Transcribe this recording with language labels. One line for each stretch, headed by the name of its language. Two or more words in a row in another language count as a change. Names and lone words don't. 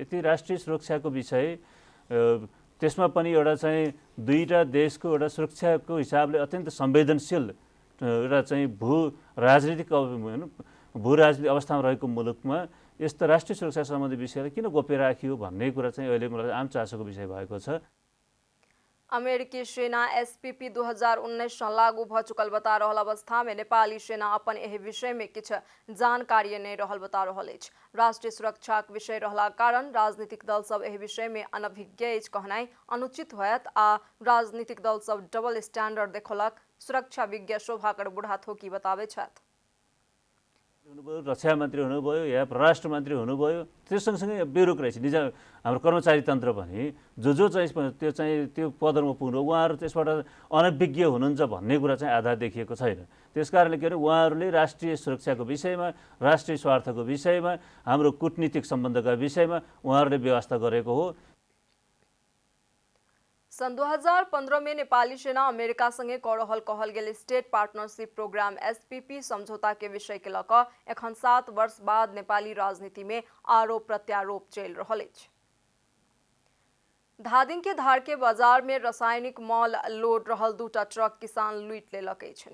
Nepali: यति राष्ट्रिय सुरक्षाको विषय, त्यसमा पनि एउटा चाहिँ दुईटा देशको एउटा सुरक्षाको हिसाबले अत्यन्त संवेदनशील एउटा चाहिँ भू राजनीतिक अवस्थामा रहेको मुलुकमा यस्तो राष्ट्रिय सुरक्षा सम्बन्धी विषयलाई किन गोप्य राखियो भन्ने कुरा चाहिँ अहिले मलाई आम चासोको विषय भएको छ।
Maithili: अमेरिकी सेना एसपीपी 2019 से लागू भ चुकल बता रहल अवस्था में नेपाली सेना अपन एहि विषय में किछ जानकारी नहीं रहल बता रहल अछि। राष्ट्रीय सुरक्षा के विषय रहला कारण राजनीतिक दल सब एहि विषय में अनभिज्ञ अछि कहनाइ अनुचित होयत आ राजनीतिक दल सब
English: double standard
Maithili: देखलक सुरक्षा विज्ञ शोभाकर बुढाथोकी बताबै छथि।
Nepali: रक्षा मन्त्री हुनुभयो या परराष्ट्र मन्त्री हुनुभयो, त्यो सँगसँगै ब्युरोक्रेसी निज हाम्रो कर्मचारी तन्त्र पनि जो चाहिँ त्यो पदमा पुग्नु उहाँहरू त्यसबाट अनभिज्ञ हुनुहुन्छ भन्ने कुरा चाहिँ आधार देखिएको छैन। त्यसकारणले के अरे उहाँहरूले राष्ट्रिय सुरक्षाको विषयमा, राष्ट्रिय स्वार्थको विषयमा, हाम्रो कूटनीतिक सम्बन्धका विषयमा उहाँहरूले व्यवस्था गरेको हो।
Maithili: सन् 2015 में नेपाली सेना अमेरिका संगे कऽ रहल कहल गेल स्टेट पार्टनरशिप प्रोग्राम SPP समझौता के विषय के लऽ एखन 7 वर्ष बाद नेपाली राजनीति में आरोप प्रत्यारोप चलि रहल अछि। धादिङ के धारके बाजार में रासायनिक मल लोड रहल 2टा ट्रक किसान लूटि लेलक अछि।